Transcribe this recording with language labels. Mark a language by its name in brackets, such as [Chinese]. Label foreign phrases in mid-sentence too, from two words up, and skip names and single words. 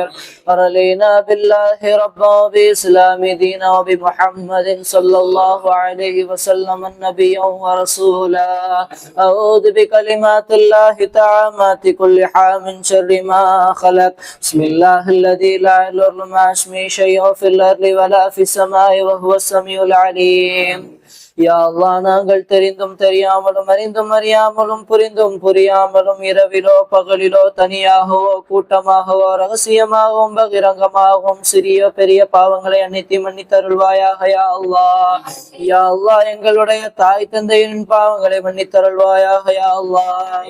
[Arabic] رضينا بالله ربا وبإسلام دينا وبمحمد صلى الله عليه وسلم نبيا ورسولا. أعوذ بكلمات الله التامات كل حال من شر ما خلق. بسم الله الذي لا يضر مع اسمه شيء في الأرض ولا في السماء وهو السميع العليم. يا الله, [Tamil] நாங்கள் தெரிந்தும் தெரியாமலும் அறிந்தும் அறியாமலும் புரிந்தும் புரியாமலும் இரவிலோ பகலிலோ தனியாகவோ கூட்டமாகவோ ரகசியமாகவும் பகிரங்கமாகவும் சிறிய பெரிய பாவங்களை அனைத்து மன்னித்தருள்வாயாக [Arabic] يا الله. يا الله, [Tamil] எங்களுடைய தாய் தந்தையின் பாவங்களை மன்னித்தருள்வாயாக [Arabic] يا الله.